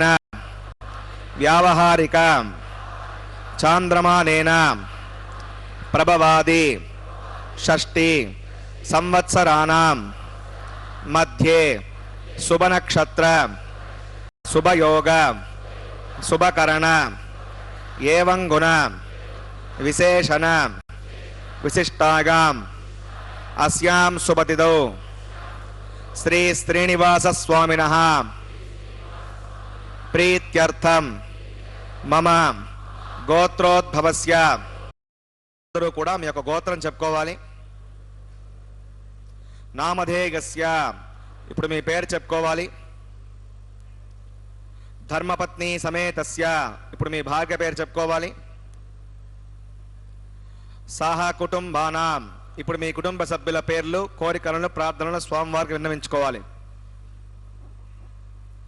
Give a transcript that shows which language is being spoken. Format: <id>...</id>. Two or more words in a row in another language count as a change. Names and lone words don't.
<sa>व्यावहारिक चांद्रमानेन प्रभवादि षष्टि संवत्सराणां मध्ये शुभ नक्षत्र शुभ योग शुभ करण एवं गुण विशेषण विशिष्टागाम अस्यां शुभतिथौ श्री श्रीनिवास स्वामिनः प्रीत्यर्थम मम गोत्रोद्भवस्य</sa> <te>అందరూ కూడా మీ యొక్క గోత్రం చెప్పుకోవాలి. నామధేయస్య ఇప్పుడు మీ పేరు చెప్పుకోవాలి.</te> <sa>ధర్మపత్ని సమేతస్య</sa> <te>ఇప్పుడు మీ భార్య పేరు చెప్పుకోవాలి.</te> <sa>సహ కుటుంబానాం</sa> <te>ఇప్పుడు మీ కుటుంబ సభ్యుల పేర్లు కోరికలను ప్రార్థనలు స్వామివారికి విన్నవించుకోవాలి.</te>